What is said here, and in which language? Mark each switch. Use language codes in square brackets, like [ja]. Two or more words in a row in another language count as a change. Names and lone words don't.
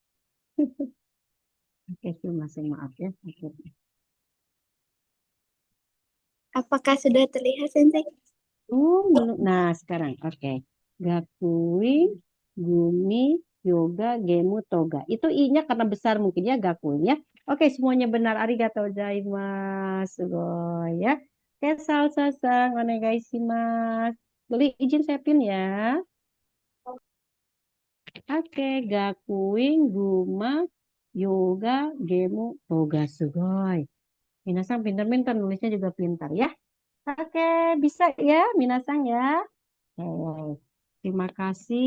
[id] Oke, masih maaf ya. Oke. Apakah sudah terlihat, Sensei? Belum. Nah, sekarang. Oke. Gakui, Gumi, Yoga, Gemu, Toga. Itu I-nya karena besar mungkin ya Gakunya. Oke, semuanya benar. [ja] ありがとうございます. [id] Sugoi ya. Oke, salsa-san. Onegaishimasu. Boleh izin saya pin ya. Oke, Gakuin, Guma, Yoga, Gemu, Toga. Sugoi. Minasang pintar-pintar. Nulisnya juga pintar ya. Oke, bisa ya, Minasang ya. Oke, terima kasih.